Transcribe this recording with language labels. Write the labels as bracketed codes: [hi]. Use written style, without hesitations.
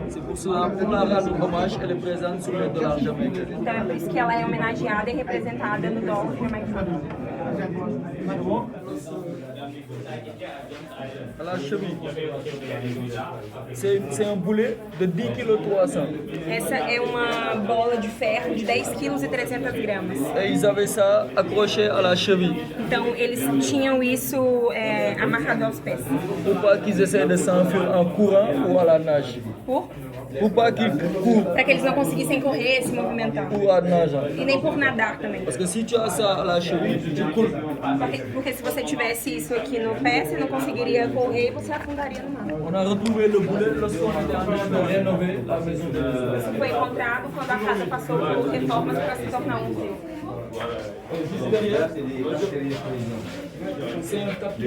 [fr] C'est pour cela, pour la rendre hommage, elle est présente sur les dollars jamaïcains. [pt] Então, é por isso que ela é homenageada e representada no dólar jamaicano. [fr] À la cheville. C'est un boulet de 10 kg 300. [pt] Essa é uma bola de ferro de 10 kg e 300 gramas. [fr] Et ils avaient ça accroché à la cheville [pt] Então, eles tinham isso amarrado aos pés. [fr] pour pas qu'ils essaient de s'enfuir en courant ou à la nage. Pour pas qu'ils courent [pt] Para que eles não conseguissem correr, se movimentar. [fr] ou à nager. [pt] E nem por nadar também. [fr] Parce que si tu as ça à la cheville, tu coules. [pt] Porque se você tivesse isso aqui no pé, você não conseguiria correr e você afundaria no mar. [fr] On a retrouvé le boulet lorsqu'on était en train de rénover la maison de l'Église. [pt] Foi encontrado quando a casa passou por reformas para se tornar um museu. [fr] Juste derrière, c'est un tapis.